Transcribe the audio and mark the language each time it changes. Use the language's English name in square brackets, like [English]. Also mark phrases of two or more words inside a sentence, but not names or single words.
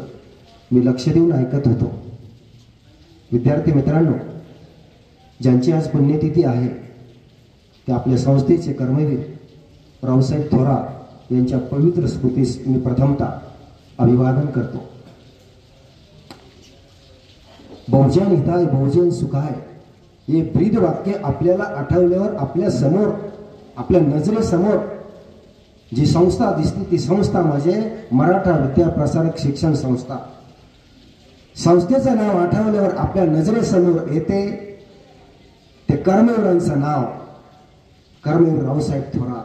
[Marathi] मी लक्ष देऊन ऐकत होतो. विद्यार्थी मित्रांनो, ज्यांची आज पुण्यतिथी आहे ते आपल्या संस्थेचे कर्मवीर रावसाहेब थोरात यांच्या पवित्र स्मृतीस मी प्रथमतः अभिवादन करतो. [Sanskrit] बहुजन हिताय बहुजन सुखाय [Marathi] हे ब्रीद वाक्य आपल्याला आठवल्यावर आपल्या समोर, आपल्या नजरेसमोर जी संस्था दिसते ती संस्था म्हणजे मराठा विद्याप्रसारक शिक्षण संस्था. संस्थेचं नाव आठवल्यावर आपल्या नजरेसमोर येते ते कर्मवीरांचं नाव, कर्मवीर रावसाहेब थोरात.